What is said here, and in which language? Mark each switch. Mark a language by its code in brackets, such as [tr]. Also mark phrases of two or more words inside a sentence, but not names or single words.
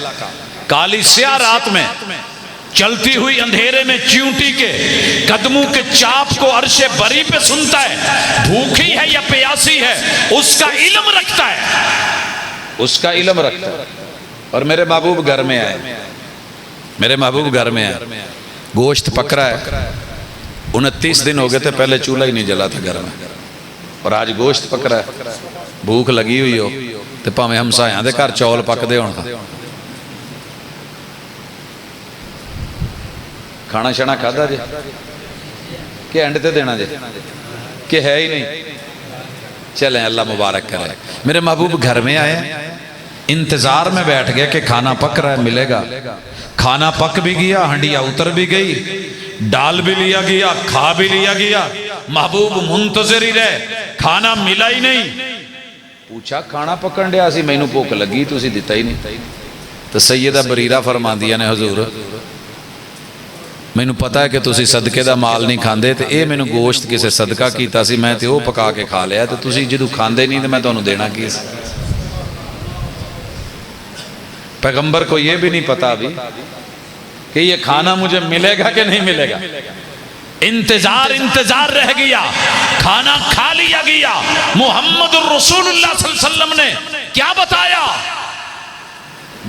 [ur] کالی سیاہ رات میں، چلتی ہوئی اندھیرے میں چیونٹی کے قدموں کے چاپ کو عرش بری پہ سنتا ہے، بھوکھی ہے یا پیاسی ہے، اس کا علم رکھتا ہے، اس کا علم رکھتا ہے۔ اور میرے محبوب گھر میں آئے، میرے محبوب گھر میں آئے، گوشت پک رہا ہے، 29 دن ہو گئے تھے پہلے چولہا ہی نہیں جلا تھا گھر میں، اور آج گوشت پک رہا ہے، بھوک لگی ہوئی ہو تو [pa] پاویں ہمسایاں دے گھر چول پک دے ہون، کھانا شانا کھادا جی کہ اینڈ تے دینا جی کہ ہے ہی نہیں؟ [ur] چلیں اللہ مبارک کرے۔ میرے محبوب گھر میں آئے، انتظار میں بیٹھ گئے کہ کھانا پک رہا ہے، ملے گا۔ کھانا پک بھی گیا، ہنڈیا اتر بھی گئی، ڈال بھی لیا گیا، کھا بھی لیا گیا، محبوب منتظر ہی رہے، کھانا ملا ہی نہیں۔ [pa] پوچھا کھانا پکن ڈیا سی، مینوں بھوک لگی تسی دیتا ہی نہیں۔ تو سیدہ بریرہ فرماندیاں نے حضور مینوں پتا ہے کہ تسی صدقے دا مال نہیں کھاندے، تے اے مینوں گوشت کسے صدقہ کیتا سی، میں تے او پکا کے کھا لیا، تے تسی جدو کھاندے نہیں تے میں تانوں دینا کی سی۔ [ur] پیغمبر کو یہ بھی نہیں پتا ابھی کہ یہ کھانا مجھے ملے گا کہ نہیں ملے گا۔ انتظار رہ گیا، کھانا کھا لیا گیا۔ محمد الرسول اللہ [ar] صلی اللہ علیہ وسلم [ur] نے کیا بتایا؟